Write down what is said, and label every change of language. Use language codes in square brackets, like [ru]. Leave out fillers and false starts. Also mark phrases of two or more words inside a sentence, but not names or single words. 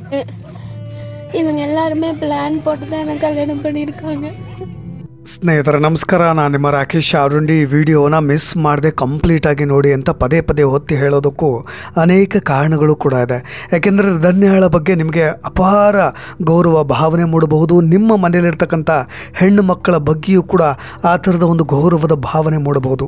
[ta] இவங்க எல்லாருமே பிளான் போட்டு தான் எனக்கு கல்யாணம் பண்ணியிருக்காங்க. [kn] ಸ್ನೇಹಿತರೆ ನಮಸ್ಕಾರ, ನಾನು ನಿಮ್ಮ ರಾಕೇಶ್ ಅರುಂಡಿ. ಈ ವಿಡಿಯೋನ ಮಿಸ್ ಮಾಡದೆ ಕಂಪ್ಲೀಟಾಗಿ ನೋಡಿ ಅಂತ ಪದೇ ಪದೇ ಒತ್ತಿ ಹೇಳೋದಕ್ಕೂ ಅನೇಕ ಕಾರಣಗಳು ಕೂಡ ಇದೆ. ಯಾಕೆಂದರೆ ಧನ್ಯಾಳ ಬಗ್ಗೆ ನಿಮಗೆ ಅಪಾರ ಗೌರವ ಭಾವನೆ ಮೂಡಬಹುದು. ನಿಮ್ಮ ಮನೆಯಲ್ಲಿರ್ತಕ್ಕಂಥ ಹೆಣ್ಣು ಮಕ್ಕಳ ಬಗ್ಗೆಯೂ ಕೂಡ ಆ ಥರದ ಒಂದು ಗೌರವದ ಭಾವನೆ ಮೂಡಬಹುದು.